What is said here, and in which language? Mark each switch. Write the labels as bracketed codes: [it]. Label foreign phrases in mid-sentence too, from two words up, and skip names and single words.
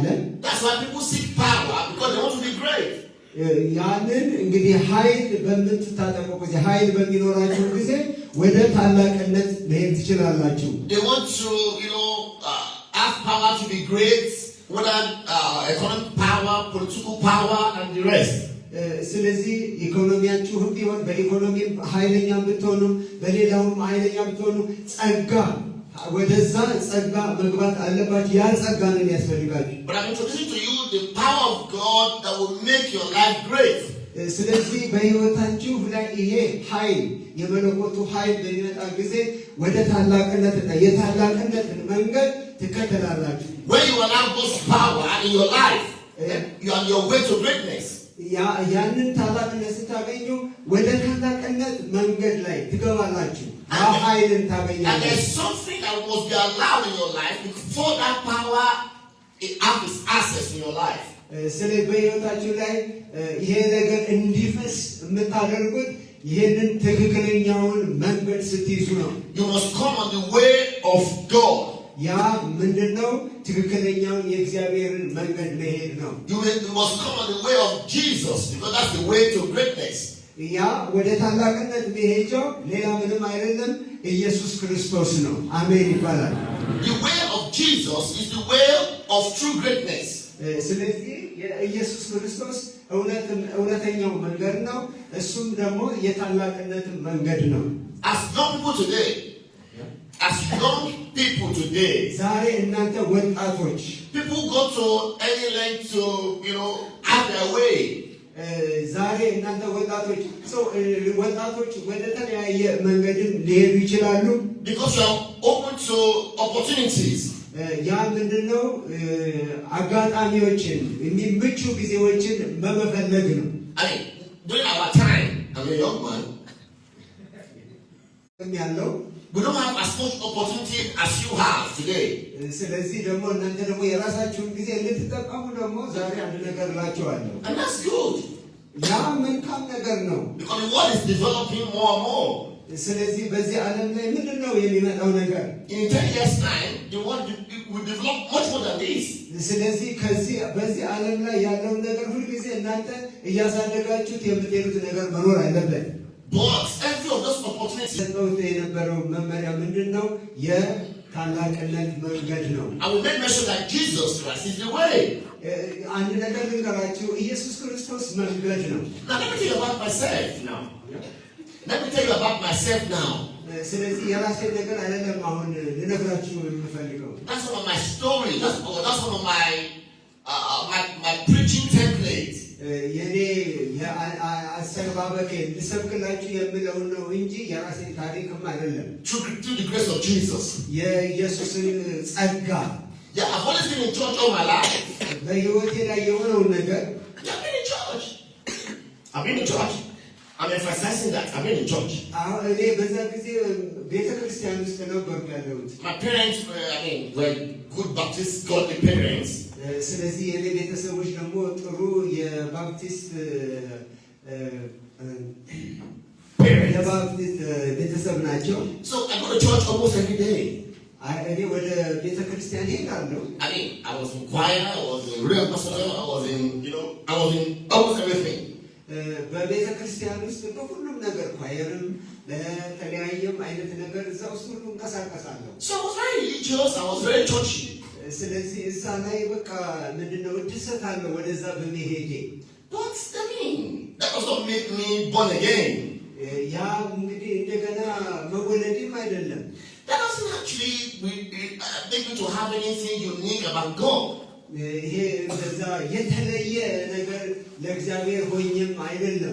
[en] That's why people seek power because they want to be great. [am] ያንን እንግዲህ ኃይል በምትታጠቁ ጊዜ ኃይል በሚኖራችሁ ጊዜ ወደ ታላቅነት መሄድ ትችላላችሁ። [en] They want to, have power to be great, whether economic power, political power, and the rest. [am] ስለዚህ ኢኮኖሚያችሁ ቢሆን በኢኮኖሚም ኃይለኛ ብትሆኑ በሌላውም ኃይለኛ ብትሆኑ ጸጋ ወደዛ ጸጋ መግባት አለባችሁ። ያ ጸጋ ነው የሚያስፈልጋችሁ። [en] But I'm introducing to you the power of God that will make your life great. [am] ስለዚህ በህይወታችሁ ላይ ይሄ ኃይል የመለኮቱ ኃይል በሚመጣ ጊዜ ወደ ታላቅነትና የታላቅነትን መንገድ ትከተላላችሁ። [en] When you allow God's power in your life, you are on your way to greatness. [am] ያንን ታላቅነት ስታገኙ ወደ ታላቅነት መንገድ ላይ ትገባላችሁ። ኃይልን ታገኛላችሁ። [en] And there's something that must be allowed in your life before that power has access in your life. [am] ስለዚህ በህይወታችሁ ላይ ይሄ ነገር እንዲፈስ የምታደርጉት ይሄንን ትክክለኛውን መንገድ ስትይዙ ነው። [en] You must come on the way of God. [am] ያ ምንድነው? ትክክለኛውን የእግዚአብሔርን መንገድ መሄድ ነው። [en] You must come on the way of Jesus because that's the way to greatness. [am] ያ ወደ ታላቅነት መሄጃው ሌላ ምንም አይደለም፣ ኢየሱስ ክርስቶስ ነው። አሜን ይባላል። [en] The way of Jesus is the way of true greatness. [am] ስለዚህ የኢየሱስ ክርስቶስ እውነተኛው መንገድ ነው። እሱም ደግሞ የታላቅነት መንገድ ነው። [en] As young people today, [am] ዛሬ እናንተ ወጣቶች [en] people go to any length to, have their way. [am] ዛሬ እናንተ ወጣቶች ወደ ተለያየ መንገድም ሊሄዱ ይችላሉ። [en] Because you are open to opportunities. [am] ያ ምንድነው? አጋጣሚዎችን የሚመቹ ጊዜዎችን በመፈለግ ነው። [en] During our time, I'm a young man. [am] ያለው [en] We don't have as much opportunity as you have today. [am] ስለዚህ ደግሞ እናንተ ደግሞ የራሳችሁን ጊዜ እንድትጠቀሙ ደግሞ ዛሬ አንድ ነገር እላችኋለሁ። [en] And that's good. [am] ያ መልካም ነገር ነው። [en] Because the world is developing more and more. [am] ስለዚህ በዚህ ዓለም ላይ ምንድነው የሚመጣው ነገር? [en] In 10 years' time, the world will develop much more than this. [am] ስለዚህ በዚህ ዓለም ላይ ያለውን ነገር ሁልጊዜ እናንተ እያሳደጋችሁት የምትሄዱት ነገር መኖር አለበት። [en] But every of those opportunities, [am] የነበረው መመሪያ ምንድነው? የታላቅነት መንገድ ነው። [en] I will make mention that Jesus Christ is the way. [am] አንድ ነገር ልንገራችሁ፣ ኢየሱስ ክርስቶስ መንገድ ነው። [en] Now let me tell you about myself now. Let me tell you about myself now. [am] ስለዚህ የራሴ ነገር አይደለም አሁን ልነግራችሁ የምፈልገው። [en] That's one of my stories. That's one of my preaching templates. [am] የኔ አሰባበኬ ልሰብክላችሁ የምለው ነው እንጂ የራሴ ታሪክም አይደለም። [en] Through the grace of Jesus. [am] የኢየሱስን ጸጋ [en] Yeah, I've always been in church all my life. [am] በህይወቴ ላይ የሆነውን ነገር [en] I've been in church. I've been in church. I'm emphasizing that. I've been in church. [am] እኔ በዛ ጊዜ ቤተክርስቲያን ውስጥ ነበርኩ ያለሁት። [en] My parents were good Baptist godly parents. [am] ስለዚህ የኔ ቤተሰቦች ደግሞ ጥሩ የባፕቲስት ቤተሰብ ናቸው። [en] So I go to church almost every day. [am] እኔ ወደ ቤተክርስቲያን ሄዳለሁ። [en] I was in choir, I was in real pastor, I was in almost everything. [am] በቤተክርስቲያን ውስጥ በሁሉም ነገር ኳየርም በተለያየም አይነት ነገር እዛ ውስጥ ሁሉ እንቀሳቀሳለሁ። [en] So I was very religious, I was very churchy. [am] ስለዚህ እዛ ላይ በቃ ምንድነው እድሰታለሁ ወደዛ በመሄዴ። [en] But that does not make me born again. [am] ያ እንግዲህ እንደገና መወለድም አይደለም። [en] That doesn't actually make me to have anything unique about God. [am] ይሄ እንደዛ የተለየ ነገር ለእግዚአብሔር ሆኝም አይደለም።